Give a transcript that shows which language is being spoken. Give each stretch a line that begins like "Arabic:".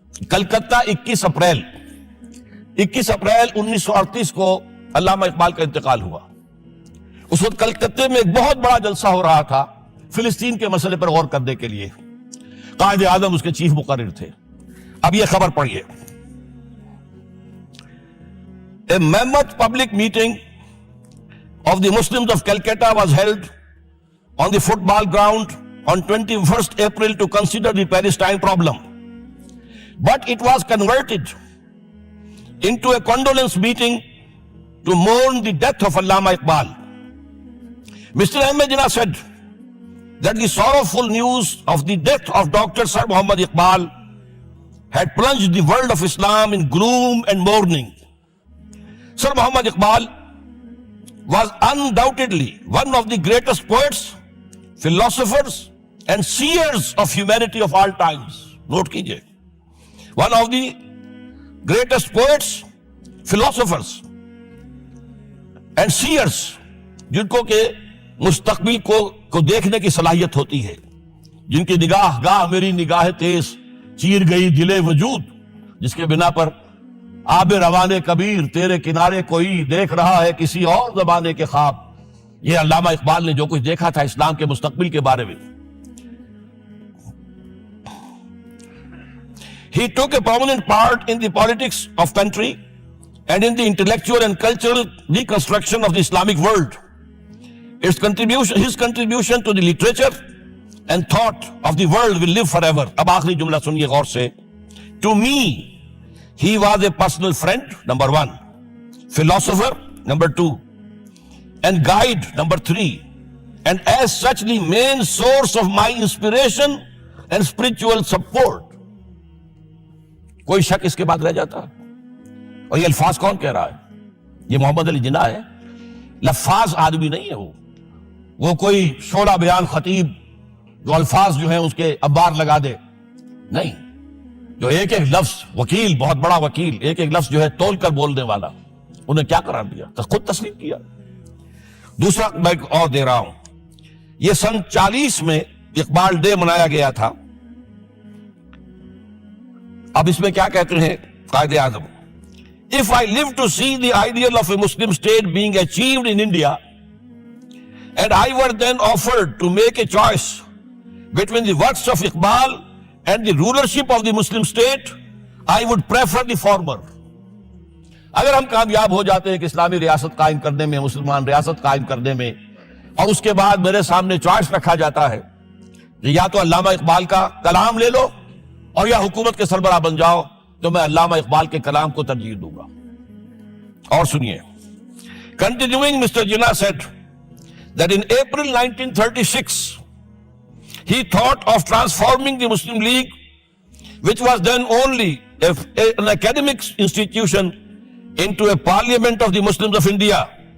Urdu: Calcutta 21 April 1938 کو علامہ اقبال کا انتقال ہوا. اس وقت کلکتے میں ایک بہت بڑا جلسہ ہو رہا تھا فلسطین کے مسئلے پر غور کرنے کے لیے، قائد اعظم اس کے چیف مقرر تھے. اب یہ خبر پڑھیے.
English: A mammoth public meeting of the Muslims of Calcutta was held on the football ground on 21st April to consider the Palestine problem. But it was converted into a condolence meeting to mourn the death of Allama Iqbal. Mr. Ahmed Jinnah said that the sorrowful news of the death of Dr. Sir Muhammad Iqbal had plunged the world of Islam in gloom and mourning. Sir Muhammad Iqbal was undoubtedly one of the greatest poets, philosophers and seers of humanity of all times.
Urdu: Note kijiye.
English: One of the greatest poets, philosophers and seers,
Urdu: جن کو کہ مستقبل کو دیکھنے کی صلاحیت ہوتی ہے، جن کی نگاہ گاہ میری نگاہ تیز چیر گئی دل وجود، جس کے بنا پر آب روانے کبیر تیرے کنارے کوئی دیکھ رہا ہے کسی اور زمانے کے خواب. یہ علامہ اقبال نے جو کچھ دیکھا تھا اسلام کے مستقبل کے بارے میں.
English: He took a prominent part in the politics of country and in the intellectual and cultural reconstruction of the Islamic world. His contribution to the literature and thought of the world will live forever.
Urdu: اب آخری جملہ سنیے غور سے.
English: To me, he was a personal friend, number 1, philosopher, number 2, and guide, number 3, and as such the main source of my inspiration and spiritual support.
Urdu: کوئی شک اس کے بعد رہ جاتا؟ اور یہ الفاظ کون کہہ رہا ہے؟ یہ محمد علی جناح ہے. لفاظ آدمی نہیں ہے وہ کوئی شعلہ بیان خطیب جو الفاظ جو ہیں اس کے ابار لگا دے، نہیں. جو ایک ایک لفظ، وکیل، بہت بڑا وکیل، ایک ایک لفظ جو ہے تول کر بولنے والا، انہیں کیا قرار دیا؟ تو خود تسلیم کیا. دوسرا میں اور دے رہا ہوں، یہ سن 40 میں اقبال ڈے منایا گیا تھا. اب اس میں کیا کہتے ہیں Quaid Azam?
English: If I live to see the ideal of a Muslim state being achieved in India, and I were then offered to make a choice between the works of Iqbal and the rulership of the Muslim state, I would prefer the former.
Urdu: اگر ہم کامیاب ہو جاتے ہیں کہ اسلامی ریاست قائم کرنے میں، مسلمان ریاست قائم کرنے میں، اور اس کے بعد میرے سامنے چوائس رکھا جاتا ہے کہ یا تو علامہ اقبال کا کلام لے لو اور یا حکومت کے سربراہ بن جاؤ، تو میں علامہ اقبال کے کلام کو ترجیح دوں گا. اور سنیے.
English: Continuing, Mr. Jinnah said that in April 1936 he thought of transforming the Muslim League, which was then only an academic institution, into a parliament of the Muslims of India.